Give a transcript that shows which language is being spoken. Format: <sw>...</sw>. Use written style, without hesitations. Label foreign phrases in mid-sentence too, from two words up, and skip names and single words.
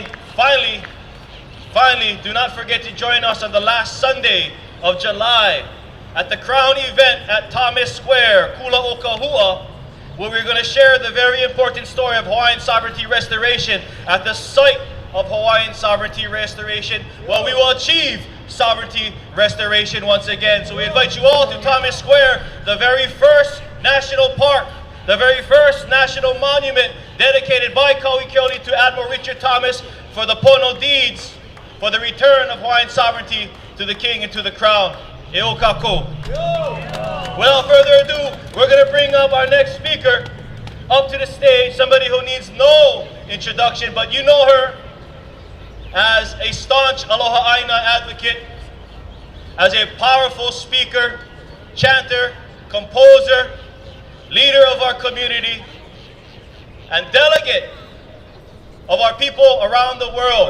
<en>Finally, do not forget to join us on the last Sunday of July at the Crown event at Thomas Square, Kula Okahua, where we're going to share the very important story of Hawaiian sovereignty restoration at the site of Hawaiian sovereignty restoration, where we will achieve sovereignty restoration once again. So we invite you all to Thomas Square, the very first national park, the very first national monument dedicated by Kauai Keoli to Admiral Richard Thomas for the Pono deeds, for the return of Hawaiian sovereignty to the king and to the crown.</en> <haw>E o kako.</haw> <en>Without further ado, we're going to bring up our next speaker up to the stage, somebody who needs no introduction, but you know her as a staunch</en> <haw>Aloha Aina</haw> <en>advocate, as a powerful speaker, chanter, composer, leader of our community, and delegate of our people around the world.</en>